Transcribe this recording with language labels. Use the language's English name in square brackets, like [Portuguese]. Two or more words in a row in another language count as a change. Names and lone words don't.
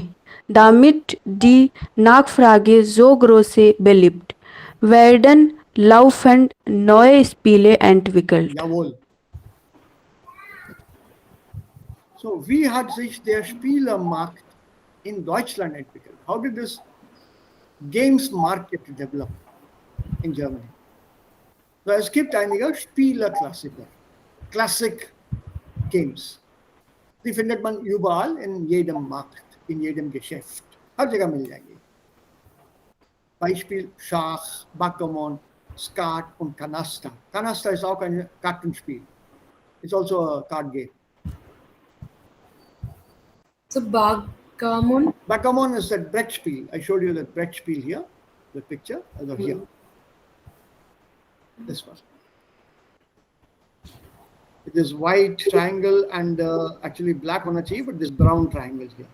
[German] Damit die Nachfrage so groß beliebt, werden laufend neue Spiele entwickelt. Jawohl. So, wie hat sich der Spielermarkt in Deutschland entwickelt? [English] How did this games market develop in Germany? So, [German] es gibt einige Spielerklassiker, [English] Classic Games. [German] Die findet man überall in jedem Markt, in jedem Geschäft. [Hindi] हर जगह मिल जाएंगे. [German] Beispiel Schach, Backgammon, Skat und Canasta. Canasta ist auch ein Kartenspiel. [English] It's also a card game. So Backgammon. Backgammon is that Brettspiel. I showed you that Brettspiel here, the picture, also here. This one. It is white triangle and actually black on a cheek, but this brown triangle here.